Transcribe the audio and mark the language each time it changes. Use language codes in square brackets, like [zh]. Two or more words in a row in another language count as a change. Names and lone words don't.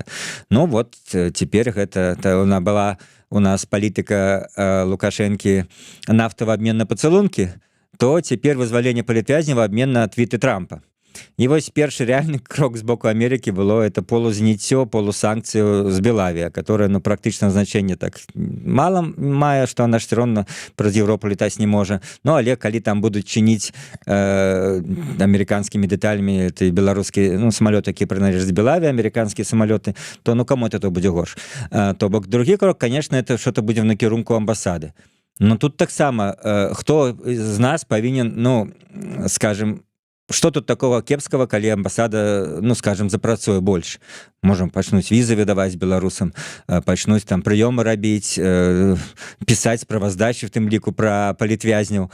[be] Ну вот цяпер гэта была у нас палітыка Лукашэнкі нафтавы абмен на пацалункі, то цяпер вызваленне палітвязня в абмен на твіты Трампа. І вось першы реальны крок з боку Америки [ru] было это [be] полузняццё, полусанкцыю з Белавія, которая практычна значэнне так мала мае, што [ru] она ж все равно [be] праз Европу летаць не можа. Ну але калі там будуць чыніць амерыканскімі дэталямі этой беларускі самолёт, які прыналежаць Белаві, амерыканскія самолёты, то кому это будзе горш. То бок другі крок, [ru] конечно, это что-то [be] будзе в накірунку амбасады. Но тут таксама хто з нас павінен, скажем, [ru] что тут такого [be] кепского, калі амбасада, скажем, запрацуе больш? Можам пачнуць візы выдаваць беларусам, пачнуць там прыёмы рабіць, пісаць справаздачы в тым ліку пра палітвязняў.